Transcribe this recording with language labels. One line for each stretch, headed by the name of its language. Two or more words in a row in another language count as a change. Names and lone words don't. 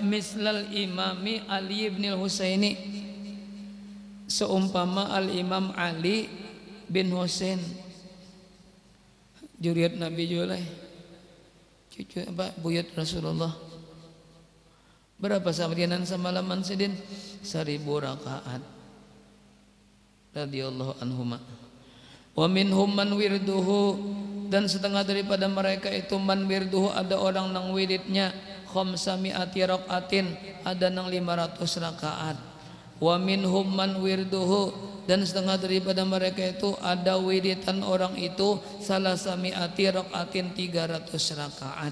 Arabic: مثل الإمام علي بن حسين,
Banjar: seumpama al-imam Ali bin Husain, juriat Nabi Julai, cucu apa buyut Rasulullah. Berapa samrianan semalaman sidin? 1000 rakaat.
Arabic: رضي الله عنهما. ومنهم من ورده,
Banjar: dan setengah daripada mereka itu
Arabic: من ورده,
Banjar: ada orang nang wiridnya
Arabic: خمسمائة ركعة,
Banjar: ada nang 500 rakaat.
Arabic: ومنهم من ورده,
Banjar: dan setengah daripada mereka itu ada wiritan orang itu
Arabic: ثلاثمائة ركعة,
Banjar: 300 rakaat.